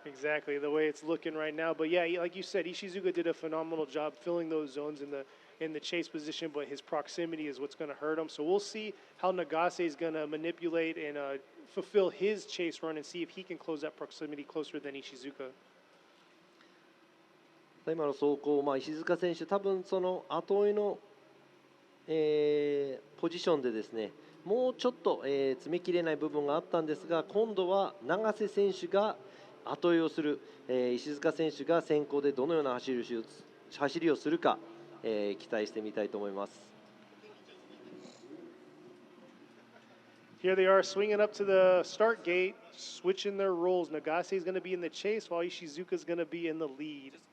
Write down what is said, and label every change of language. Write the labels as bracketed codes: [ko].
[en] Exactly, the way it's looking right now. But yeah, like you said, Ishizuka did a phenomenal job filling those zones in the chase position, but his proximity is what's going to hurt him. So we'll see how Nagase is going to manipulate and fulfill his chase run and see if he can close that proximity closer than Ishizuka. [ja] 今の走行、石塚選手多分その後追いの、ポジションでですね、もうちょっと、詰めきれない部分があったんですが、今度は長瀬選手が後追いをする、石塚選手が先行でどのような走りをするか、期待してみたいと思います。 [en] Here they are swinging up to the start gate, switching their roles. Nagase is going to be in the chase while Ishizuka is going to be in the lead.